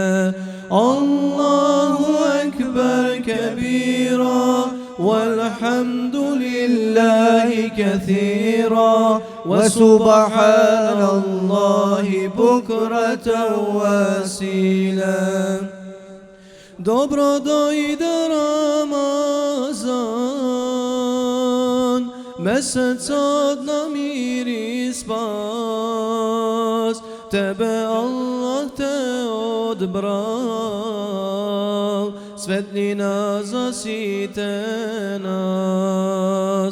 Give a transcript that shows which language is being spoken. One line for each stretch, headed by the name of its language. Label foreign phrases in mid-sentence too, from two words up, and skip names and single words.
Arabic: الله أكبر كبيرا والحمد لله كثيرا وسبحان الله بكرة وأصيلا.
Macedonian: Добро дојде Рамазан, месец од намири спас, тебе Аллах те одбрал, светлина засите нас.